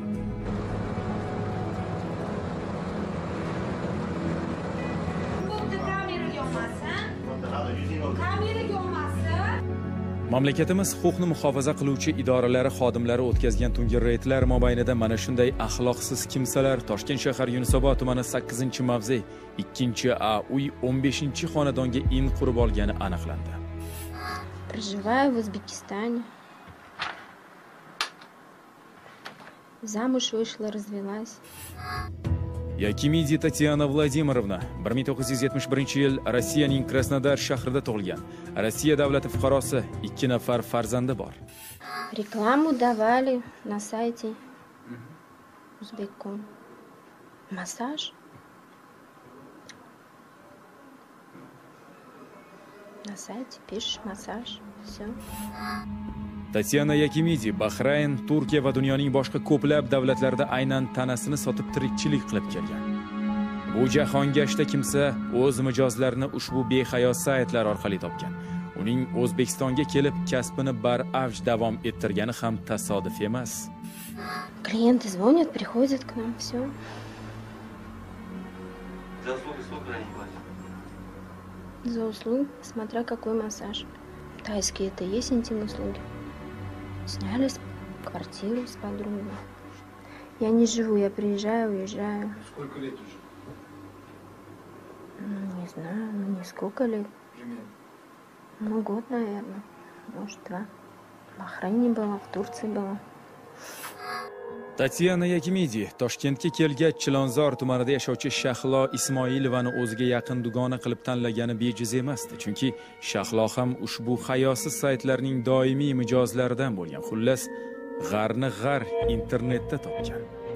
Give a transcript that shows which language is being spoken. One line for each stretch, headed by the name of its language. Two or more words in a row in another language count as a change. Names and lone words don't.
Uzbek: Mamlakatimiz huquqni muhofaza qiluvchi idoralari xodimlari o'tkazgan tungi reydlar mobaynida mana shunday axloqsiz kimsalar Toshkent shahar Yunusobod tumani 8-mavze 2A uy 15-xonadonga in qurib olgani aniqlandi.
Russian: Проживаю в Узбекистане. Замуж вышла, развелась.
Uzbek: Yakimidi Tatyana Vladimirovna 1971-yil Rossiyaning Krasnodar shahrida tug'ilgan. Rossiya davlati fuqarosi, 2 nafar farzandi bor.
Russian: Рекламу давали на сайте Узбекком. Массаж. На сайте пишешь массаж. Все.
Uzbek: Tatyana Yakimidi Bahrayn, Turkiya va dunyoning boshqa ko'plab davlatlarida aynan tanasini sotib tirikchilik qilib kelgan. Bu jahongashta kimsa o'z mijozlarini ushbu behayo saytlar orqali topgan. Uning O'zbekistonga kelib kasbini baravj davom ettirgani ham tasodif emas.
Russian: Клиенты звонят, приходят к нам, все. За услуги сколько они платят? За услуги, смотря какой массаж. Тайские это есть интимные услуги. Сняли квартиру с подругой. Я не живу, я приезжаю, уезжаю. Сколько лет уже? Не знаю, не сколько лет. Примерно. Год, наверное. Может, 2. В Бахрайне была, в Турции была.
Uzbek: Tatyana Yakimidi Toshkentga kelgach Chilonzor tumanida yashovchi Shahlo Ismoilovani o'ziga yaqin dugona qilib tanlagani bejiz emasdi. Chunki Shahlo ham ushbu hayosiz saytlarning doimiy mijozlaridan bo'lgan. Xullas, g'arni g'ar internetda topgan.